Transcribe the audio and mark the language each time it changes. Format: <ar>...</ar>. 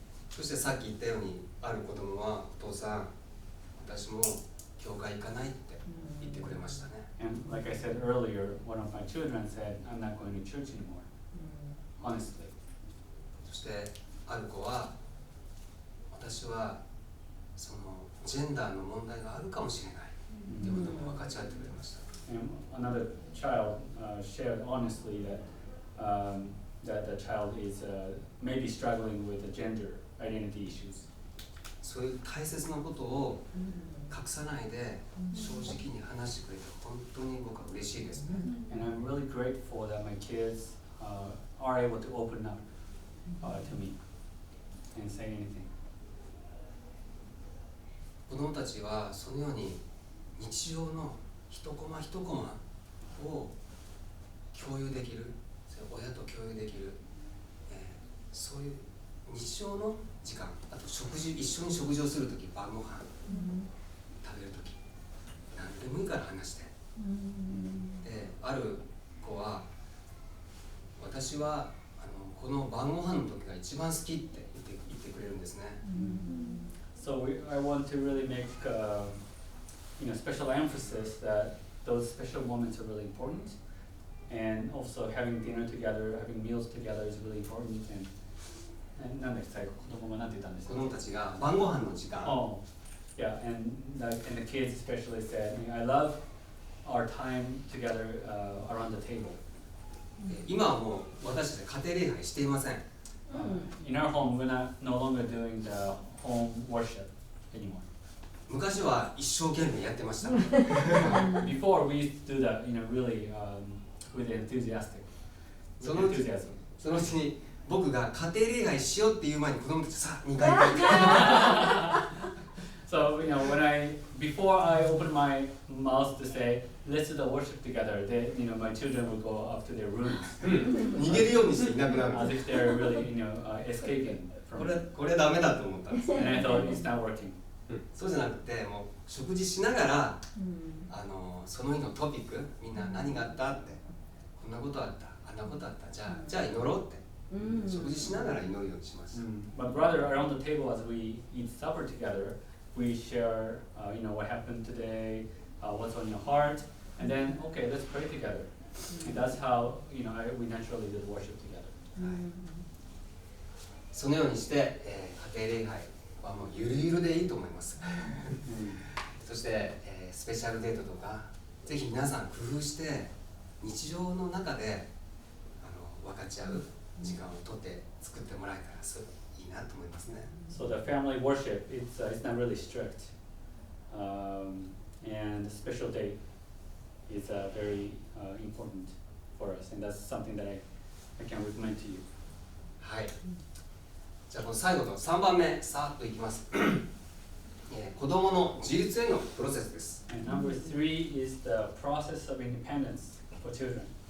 <ja>そしてさっき言ったように、ある子供はお父さん、私も教会行かないって言ってくれましたね。</ja> <en>And like I said earlier, one of my children said, "I'm not going to church anymore." Honestly.</en> <ja>そしてある子は、私はそのジェンダーの問題があるかもしれないということも分かち合ってくれました。</ja> <en>And another child shared honestly that the child is maybe struggling with the gender identity issues.</en> <ja>そういう大切なことを隠さないで正直に話してくれて本当に僕は嬉しいですね。</ja> <en>And I'm really grateful that my kids are able to open up to me and say anything.</en> <ja>子供たちはそのように日常の一コマ一コマを共有できる、親と共有できる、そういう日常の時間、あと食事、一緒に食事をするとき、晩ご飯、食べるとき、何でもいいから話して。で、ある子は、私はこの晩ご飯の時が一番好きって言ってくれるんですね。</ja> <en>So I want to really make special emphasis that those special moments are really important, and also having dinner together, having meals together is really important.</en> <ja>And なんだっけ最後子供がなんて言ったんですか？子供たちが晩ご飯の時間。</ja> <en>Oh, yeah, and the kids especially said, I love our time together around the table.</en> <ja>今はもう私たち家庭礼拝していません。</ja> <en>In our home, we're no longer doing the home worship anymore.</en> <ja>昔は一生懸命やってました。</ja> <en>Before we used to do that, really with enthusiasm.</en> <ja>そのうちに僕が家庭礼拝しようっていう前に子供たちさあ2回行こうって。</ja> <en>So before I open my mouth to say, let's do the worship together, my children will go up to their rooms</en> <ja>逃げるようにしていなくなる</ja> <en>as if they're really, escaping こ from れ it.</en> <ja>これダメだと思ったんです</ja> <en>And I thought it's not working.</en> <ja>そうじゃなくてもう食事しながらその日のトピックみんな何があったってこんなことあったあんなことあったじゃあ祈ろうって食事しながら祈るようにします</ja> <en>But rather, around the table as we eat supper together, we share, what happened today, what's on your heart, and then, okay, let's pray together. And that's how, we naturally did worship together.</en> <ja>そのようにして、家庭礼拝はもうゆるゆるでいいと思いますそして、スペシャルデートとかぜひ皆さん工夫して日常の中で分かち合う時間をとって作ってもらえたらいいなと思いますね</ja> <en>So the family worship, it's not really strict. And the special day is very important for us. And that's something that I can recommend to you.</en> <ja>はいじゃあこの最後の3番目さーっといきます子供の自立へのプロセスです</ja> <en>And number 3 is the process of independence for children.</en>